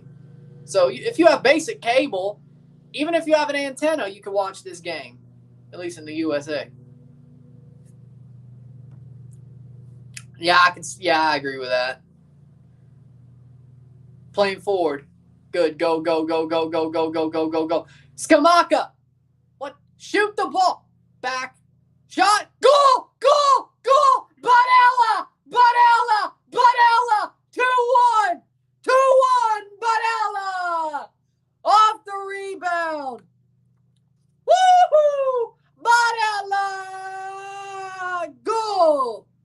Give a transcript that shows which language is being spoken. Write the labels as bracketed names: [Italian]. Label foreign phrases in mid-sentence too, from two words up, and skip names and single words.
[English] So if you have basic cable, even if you have an antenna, you can watch this game, at least in the USA. Yeah, I agree with that. Playing forward. Good. Go, go, go, go, go, go, go, go, go, go. Skamaka. What? Shoot the ball. Back. Shot. Goal. Goal. Goal. Barella. Barella. Barella. 2-1. 2-1. Barella. Off the rebound. Woohoo. Barella. Goal.